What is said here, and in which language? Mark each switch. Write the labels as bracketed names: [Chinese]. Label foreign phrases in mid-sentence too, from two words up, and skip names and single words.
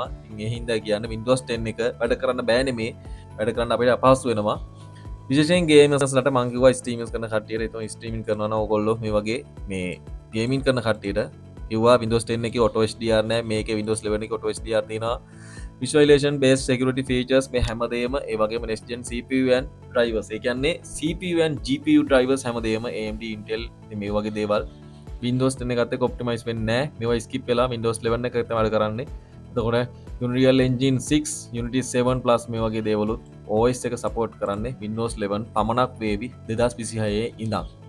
[Sinhala] ඉතින් ඒ හින්දා කියන්නේ Windows 10 එක වැඩ කරන්න බෑනේ මේ වැඩ කරන්න අපිට අපහසු වෙනවා. විශේෂයෙන් ගේමර්ස්ලට මං කිව්වා ස්ට්‍රීමින්ග් කරන කට්ටියට ඒතොන් ස්ට්‍රීමින්ග් කරනවා නම් ඕගොල්ලෝ මේ වගේ මේ ගේමින් කරන කට්ටියට කිව්වා Windows 10 එකේ [English] auto HDR [Sinhala] නැහැ. මේකේ Windows 11 එකේ [English] auto HDR [Sinhala] තියෙනවා. [English] visualization based security features [Sinhala] මේ හැමදේම ඒ වගේම [English] next gen CPU and drivers. [Sinhala] ඒ කියන්නේ [English] CPU and GPU drivers [Sinhala] හැමදේම AMD Intel මේ වගේ දේවල් Windows 10 එකත් එක්ක optimize වෙන්නේ නැහැ. මේවා skip වෙලා Windows 11 එකට තමයි කරන්නේ. එතකොට Unreal Engine 6, Unity 7 Plus මේ වගේ දේවලුත් OS එක support කරන්නේ Windows 11 පමණක් වේවි 2026 ඉඳන්.